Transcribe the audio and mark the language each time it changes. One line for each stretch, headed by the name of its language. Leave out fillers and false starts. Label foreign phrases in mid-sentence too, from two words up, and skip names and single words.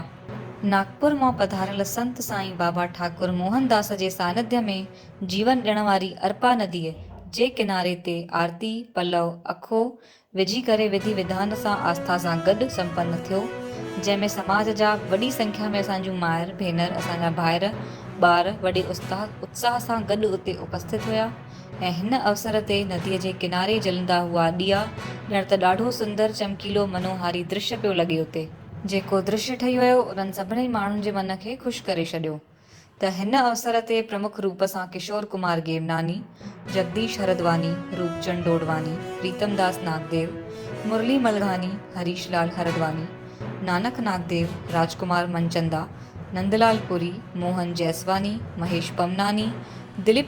Sindhi: नागपुर मां पधारियल संत साईं बाबा ठाकुर मोहनदास जे सानिध्य में जीवन ॾियण वारी अर्पा नदीअ जे किनारे ते आरती, पलव, अखो विझी करे विधि विधान सां आस्था सां गॾु संपन्न थियो, जंहिंमें समाज जा वॾी संख्या में असांजूं मायर भेनर, असांजा भाइर, ॿार वॾे उत्साह सां गॾु उते उपस्थित हुया ऐं हिन अवसर ते नदीअ जे किनारे जलंदा हुआ ॾिया ॼण त ॾाढो सुंदर चमकीलो मनोहारी दृश्य पियो लॻे उते। जेको दृश्य ठही वियो उन्हनि सभिनी माण्हुनि जे मन खे ख़ुशि करे छॾियो। त हिन अवसर ते प्रमुख रूप सां किशोर कुमार गेमनानी, जगदीश हरदवानी, रूपचंद डोडवानी, प्रीतमदास नागदेव, मुरली मलघानी, हरीश लाल हरदवानी, नानक नागदेव, राजकुमार मनचंदा, नंदलाल पुरी, मोहन जैसवानी, महेश पमनानी, दिलीप